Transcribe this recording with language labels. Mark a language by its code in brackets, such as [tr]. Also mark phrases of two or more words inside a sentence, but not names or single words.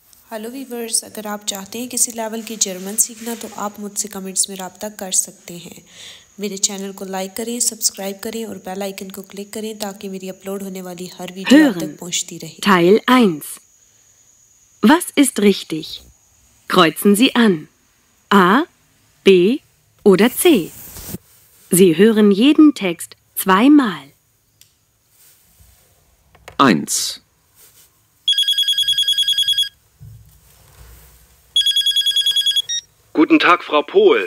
[en] hello viewers, [hi] अगर आप चाहते हैं किसी लेवल की जर्मन सीखना तो आप मुझसे कमेंट्स में राब्ता कर सकते हैं। मेरे चैनल को लाइक करें, सब्सक्राइब करें और [en] bell icon [hi] को क्लिक करें ताकि मेरी अपलोड होने वाली हर वीडियो आप तक पहुंचती रहे। [de] Teil 1. Was ist richtig? Kreuzen Sie an. A, B oder C. Sie hören jeden Text zweimal. 1. Guten Tag, Frau Pohl.